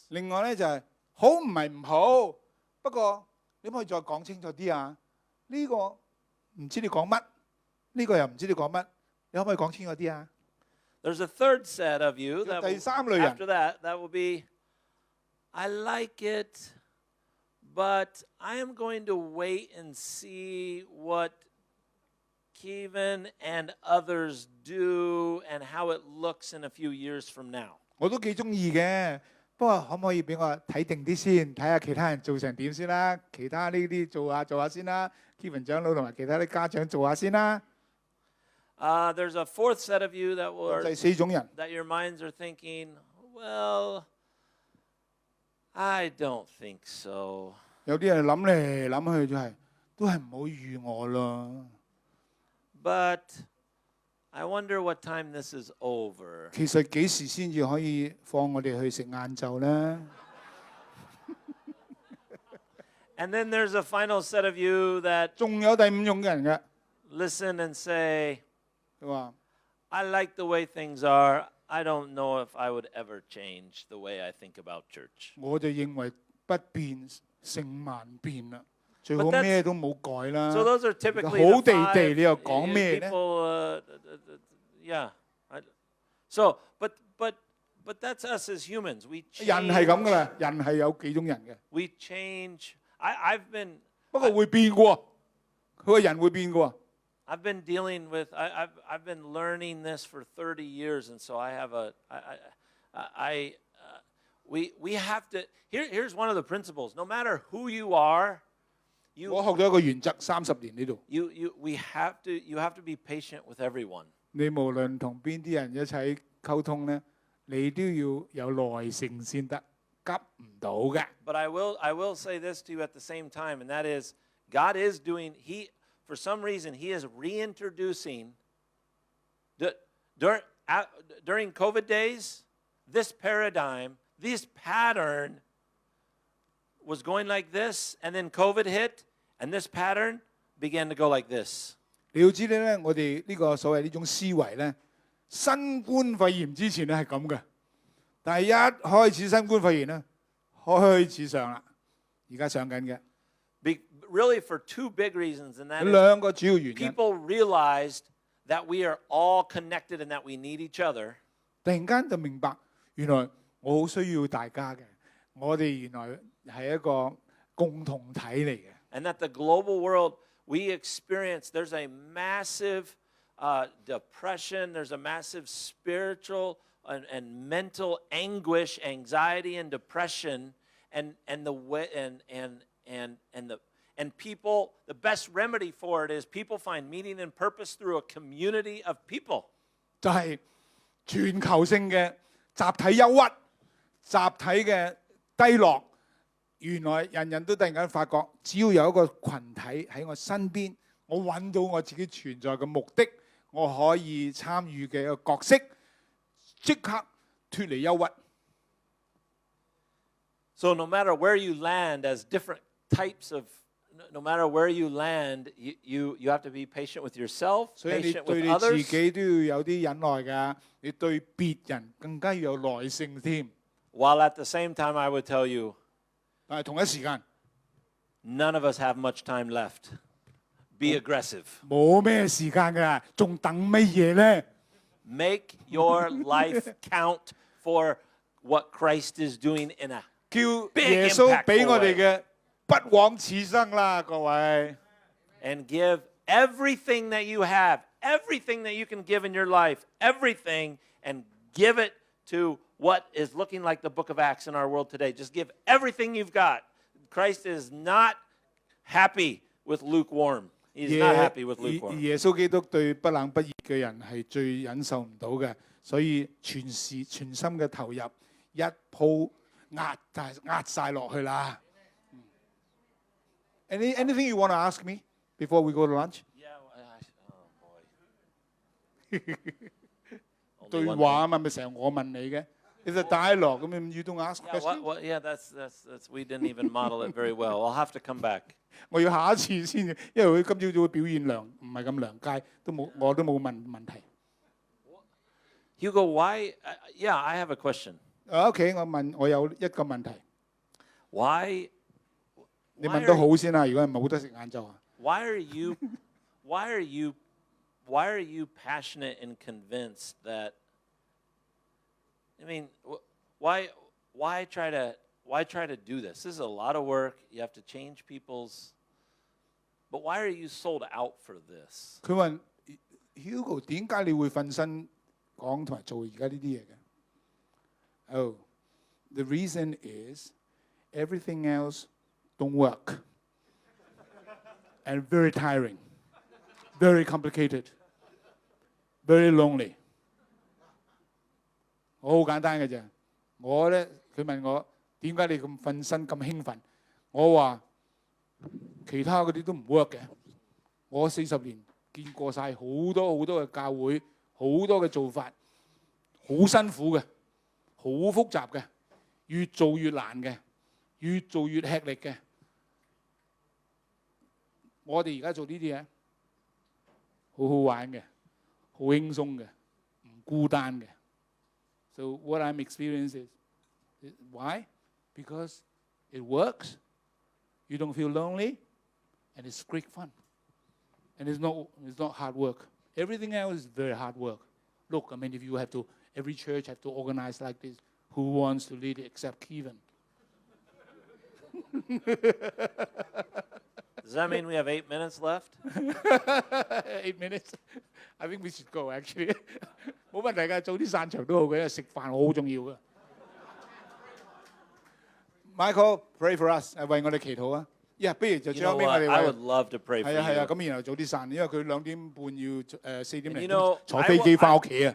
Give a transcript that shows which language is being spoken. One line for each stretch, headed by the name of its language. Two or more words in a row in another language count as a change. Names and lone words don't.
Cantonese: 另外咧就係好唔係唔好，不過你可唔可以再講清楚啲啊？呢個唔知你講乜，呢個又唔知你講乜，你可唔可以講清楚啲啊？
English: There's a third set of you that
Cantonese: 第
English: will,
Cantonese: 三類人
English: after that will be, "I like it, but I am going to wait and see what Kevin and others do and how it looks in a few years from now."
Cantonese: 我都幾中意嘅，不過可唔可以俾我睇定啲先，睇下其他人做成點先啦？其他呢啲做下先啦 ，Kevin 長老同埋其他啲家長做下先啦。
English: There's a fourth set of you that will
Cantonese: 第4種人，
English: that your minds are thinking, "Well, I don't think so."
Cantonese: 有啲人諗嚟諗去就係都係唔好預我咯。
English: But I wonder what time this is over.
Cantonese: 其實幾時先至可以放我哋去食晏晝咧？
English: And then there's a final set of you that
Cantonese: 仲有第5種人嘅，
English: listen and say,
Cantonese: 佢話
English: "I like the way things are. I don't know if I would ever change the way I think about church."
Cantonese: 我就認為不變成萬變啦，最好
English: But that's-
Cantonese: 咩都冇改啦。
English: So those are typically
Cantonese: 好
English: the
Cantonese: 地 5, 地，你又講咩咧？
English: people, yeah. So, but that's us as humans. We
Cantonese: 人係咁噶
English: change.
Cantonese: 啦，人係有幾種人嘅，
English: We change. I've been
Cantonese: 不過會變嘅喎，佢個人會變嘅喎。
English: I've been dealing with. I've been learning this for 30 years, and so I have we have to. Here's one of the principles. No matter who you are,
Cantonese: 我學咗一個原則，30年呢度，
English: you have to be patient with everyone.
Cantonese: 你無論同邊啲人一齊溝通咧，你都要有耐性先得，急唔到嘅。
English: But I will say this to you at the same time, and that is, God is doing. For some reason, He is reintroducing. During COVID days, this paradigm, this pattern was going like this, and then COVID hit, and this pattern began to go like this.
Cantonese: 你要知道咧，我哋呢個所謂呢種思維咧，新冠肺炎之前咧係咁嘅，但係一開始新冠肺炎咧，開始上啦，而家上緊嘅。
English: Really for 2 big reasons, and that
Cantonese: 兩個主要原
English: is
Cantonese: 因。
English: people realized that we are all connected and that we need each other.
Cantonese: 突然間就明白，原來我好需要大家嘅，我哋原來係一個共同體嚟嘅。
English: And that the global world, we experience, there's a massive depression, there's a massive spiritual and mental anguish, anxiety and depression, and people, the best remedy for it is people find meaning and purpose through a community of people.
Cantonese: 就係全球性嘅集體憂鬱、集體嘅低落。原來人人都突然間發覺，只要有一個群體喺我身邊，我揾到我自己存在嘅目的，我可以參與嘅一個角色，即刻脱離憂鬱。
English: So no matter where you land as different types of, no matter where you land, you have to be patient with yourself,
Cantonese: 所以你
English: patient
Cantonese: 對
English: with
Cantonese: 你
English: others.
Cantonese: 自己都要有啲忍耐㗎，你對別人更加要有耐性添。
English: While at the same time, I would tell you,
Cantonese: 但係同一時間，
English: none of us have much time left. Be aggressive.
Cantonese: 冇咩時間㗎，仲等乜嘢呢？
English: Make your life count for what Christ is doing in a
Cantonese: 叫
English: big
Cantonese: 耶穌
English: impactful
Cantonese: 俾我哋
English: way.
Cantonese: 嘅不枉此生啦，各位。
English: And give everything that you have, everything that you can give in your life, everything, and give it to what is looking like the book of Acts in our world today. Just give everything you've got. Christ is not happy with lukewarm. He's not happy with lukewarm.
Cantonese: 耶穌基督對不冷不熱嘅人係最忍受唔到嘅，所以全心嘅投入，一鋪壓晒落去啦。
English: Anything you want to ask me before we go to lunch? Yeah, oh boy.
Cantonese: 對話啊嘛，咪成日我問你嘅。
English: It's a dialogue. I mean, you don't ask Yeah, questions. yeah, that's we didn't even model it very well. I'll have to come back.
Cantonese: 我要下一次先，因為佢今朝早嘅表現唔係咁良佳，我都冇問題。
English: Hugo, why? Yeah, I have a question.
Cantonese: OK，我有一個問題。
English: Why?
Cantonese: 你問到好先啦，如果係冇得食晏晝啊。
English: Why are you passionate and convinced that? I mean, why try to do this? This is a lot of work. You have to change people's. But why are you sold out for this?
Cantonese: 佢問 Hugo 點解你會瞓身講同埋做而家呢啲嘢嘅 ？
English: Oh, the reason is everything else don't work and very tiring, very complicated, very lonely.
Cantonese: 我好簡單嘅啫。我咧，佢問我點解你咁瞓身咁興奮？我話其他嗰啲都唔 work 嘅。我40年見過晒好多嘅教會，好多嘅做法，好辛苦嘅，好複雜嘅，越做越難嘅，越做越吃力嘅。我哋而家做呢啲嘢，好好玩嘅，好輕鬆嘅，唔孤單嘅。
English: So what I'm experiencing is why? Because it works. You don't feel lonely, and it's great fun. And it's not hard work. Everything else is very hard work. Look, I mean, if you have to, every church have to organize like this. Who wants to lead it except Kevin? Does that mean we have 8 minutes left? 8 minutes. I think we should go actually.
Cantonese: 冇問題㗎，早啲散場都好嘅，食飯好重要嘅。Michael,
English: pray for us，
Cantonese: 為我哋祈禱啊！不如就最後尾我哋
English: I would love to pray for you.
Cantonese: 係啊，咁然後早啲散，因為佢2點半要4點零坐
English: I
Cantonese: 飛機翻屋企啊！